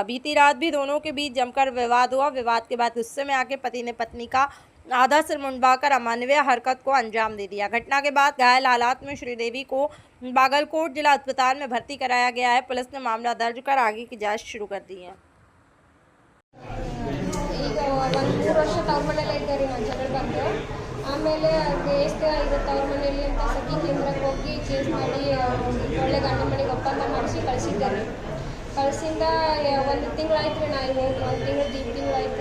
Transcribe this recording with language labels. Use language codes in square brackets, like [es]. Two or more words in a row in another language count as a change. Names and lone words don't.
[hi] बीती रात भी दोनों के बीच जमकर विवाद हुआ। विवाद के बाद गुस्से में आके पति ने पत्नी का आधा सिर मुंडवाकर अमानवीय हरकत को अंजाम दे दिया। घटना के बाद घायल हालात में श्रीदेवी को बागलकोट जिला अस्पताल में भर्ती कराया गया है। पुलिस ने मामला दर्ज कर आगे की जांच शुरू कर दी है। [kn] ಈಗ ಒಂದು 3 ವರ್ಷ ತವ್ರ ಮನೇಲೆ ಇದ್ದೆ ರೀ ನಾನು ಜಗಳ ಬಂದು ಆಮೇಲೆ ಕೇಸ್ ಇದು ತವ್ರ ಮನೇಲಿ ಅಂತ ಸಖಿ ಕೇಂದ್ರಕ್ಕೆ ಹೋಗಿ ಕೇಸ್ ಮಾಡಿ ಒಳ್ಳೆ ಗಂಡ ಮನೆಗೆ ಒಪ್ಪಂದ ಮಾಡಿಸಿ ಕಳಿಸಿದ್ದೆ ರೀ. ಕಳಿಸಿಂದ ಒಂದು ತಿಂಗಳಾಯ್ತು ರೀ. ನಾ ಈಗ ಹೋಗಿ 1 ತಿಂಗಳು 2 ತಿಂಗಳಾಯ್ತು.